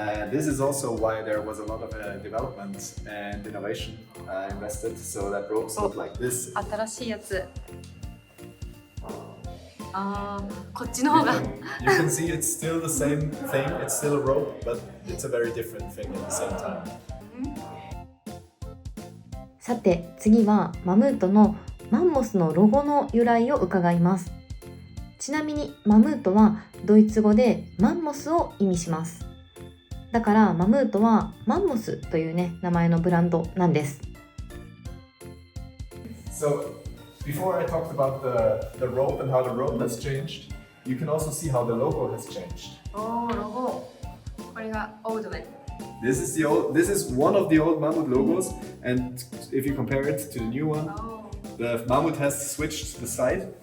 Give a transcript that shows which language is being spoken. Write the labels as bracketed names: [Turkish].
[English] This is also why there was a lot of development and innovation invested, so that ropes look like this. [Japanese] 新しいやつ。こっちの方が。 [English] You can see it's still the same thing. It's still a rope, but it's a very different thing at the same time. [Japanese] さて次はマムートのマンモスのロゴの由来を伺います。ちなみにマムートはドイツ語でマンモスを意味します。だからマムートはマンモスというね名前のブランドなんです。 [English] So before I talked about the rope and how the rope has changed, you can also see how the logo has changed. [Japanese] ロゴ。これがオールドメン。 [English] This is one of the old Mammut logos, and if you compare it to the new one, the Mammut has switched the side.